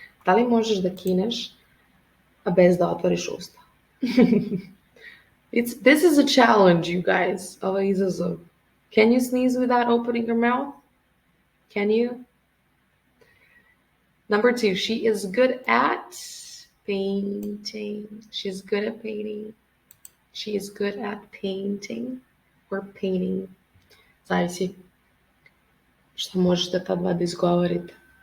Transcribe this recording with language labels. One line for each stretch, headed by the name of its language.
Serbian: Da li možeš da kineš a bez da otvoriš usta?
English: This is a challenge, you guys.
Serbian: Ovo je izazov.
English: Can you sneeze without opening your mouth? Can you? Number 2, she is good at painting. She's good at painting. She is good at painting or painting.
Serbian: Zavisi šta možete ta dva da izgovorite.